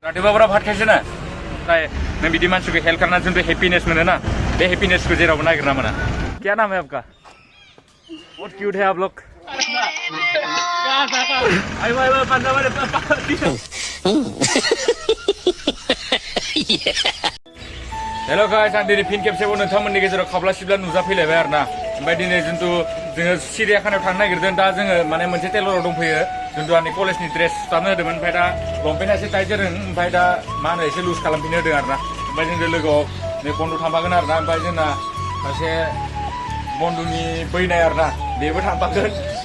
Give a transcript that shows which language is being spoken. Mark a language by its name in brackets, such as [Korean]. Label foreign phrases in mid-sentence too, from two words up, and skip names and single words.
[Bodo] रातिबाबरा भात खायसे ना नाथाय नों बिदि मानसिखौ हेल्प खालामनानै जोंथ' हेपिनेस मोनो ना बे हेपिनेसखौ जेरावबो नागिरना मोना [Hindi] क्या नाम है आपका बहुत क्यूट है आप लोग [English] hello guys [Bodo] आं दिनै फिन खेबसेबाव नोंथांमोननि गेजेराव खाब्ला सिब्ला नुजाफैलायबाय आरो ना ओमफ्राय दिनै जोंथु जोङो सिरियाखानायाव थांनो नागिरदों दा जोङो माने मोनसे टेलराव दंफैयो जोंथु आंनि कलेजनि ड्रेस सुथाबनो होदोंमोन ओमफ्राय दा लंपेन्टआ एसे टाइट जादों ओमफ्राय दा मा होनो एसे लुज खालामफिननो होदों आरो ना ओमफ्राय जोंजों लोगोआव नै बन्धु थांफागोन आरो ना ओमफ्राय जोंना सासे बन्धुनि बैनाय आरो ना बेबो थांफागोन दा